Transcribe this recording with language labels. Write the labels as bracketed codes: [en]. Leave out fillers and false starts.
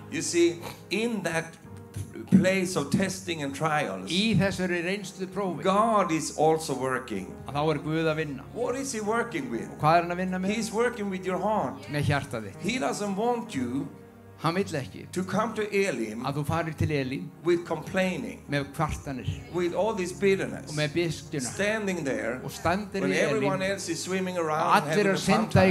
[en] You see, in that place of testing and trials, [is] Í þessari reynslu prófi, [en] God is also working. [is] þá er Guð að vinna. [en] What is He working with? [is] Og hvað er hann að vinna með? [en] He's working with your heart. [is] Með hjarta þitt. [en] He doesn't want you [is] Hann vill ekki [en] to come to Elim [is] að þú farir til Elín [en] with complaining, [is] með kvartanir [en] with all this bitterness, [is] og með biskjuna [en] standing there [is] og standir [en] when [is] í [en] everyone [is] Elín [en] else is swimming [is] og [en] around [is] allir [en] having [is] að [en] a fun [is] synda í